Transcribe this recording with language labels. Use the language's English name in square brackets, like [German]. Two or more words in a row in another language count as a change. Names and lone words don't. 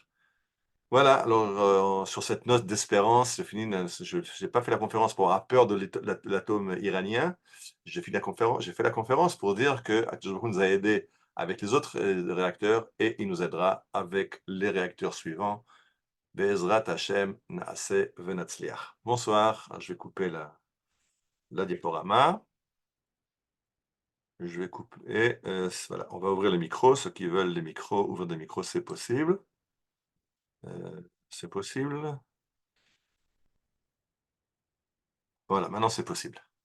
[French] Voilà, alors sur cette note d'espérance, je n'ai pas fait la conférence pour avoir peur de l'atome iranien. J'ai fait la conférence pour dire que [Hebrew] הקדוש ברוך הוא [French] nous a aidés avec les autres réacteurs et il nous aidera avec les réacteurs suivants. [Hebrew] בעזרת השם נעשה ונצליח. [French] Bonsoir, alors, je vais couper la diaporama. Je vais couper, voilà, on va ouvrir les micros. Ceux qui veulent les micros, ouvrir des micros, c'est possible. C'est possible. Voilà, maintenant c'est possible.